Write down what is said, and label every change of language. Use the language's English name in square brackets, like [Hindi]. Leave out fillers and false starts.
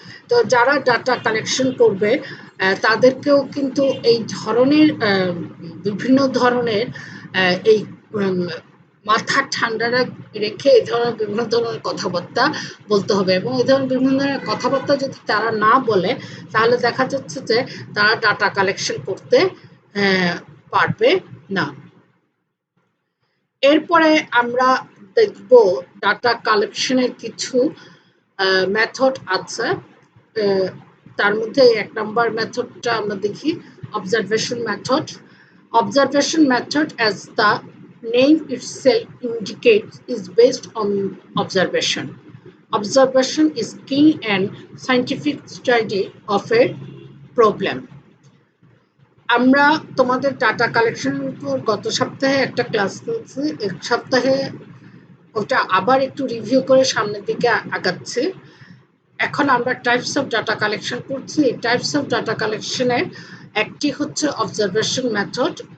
[Bangla] তো যারা data collection করবে তাদেরকেও কিন্তু এই ধরনের বিভিন্ন ধরনের এই মাথা ঠান্ডা রেখে এই ধরনের বিভিন্ন ধরনের কথাবার্তা বলতে হবে, এবং এই ধরনের বিভিন্ন ধরনের কথাবার্তা যদি তারা না বলে, তাহলে দেখা যাচ্ছে যে তারা ডাটা কালেকশন করতে পারবে না। এরপরে আমরা দেখব ডাটা কালেকশনের কিছু মেথড আছে, তার মধ্যে 1 নম্বর মেথডটা আমরা দেখি, observation method. [English] Observation method, as the name itself indicates, is based on observation. Observation is key and scientific study of a problem. [Bangla] আমরা তোমাদের ডাটা কালেকশনের উপর গত সপ্তাহে একটা ক্লাস করেছি, এক সপ্তাহে ওটা আবার একটু রিভিউ করে সামনের দিকে আগাচ্ছি। এখন আমরা টাইপস অফ ডাটা কালেকশন করছি। টাইপস অফ ডাটা কালেকশনের একটি হচ্ছে অবজারভেশন মেথড।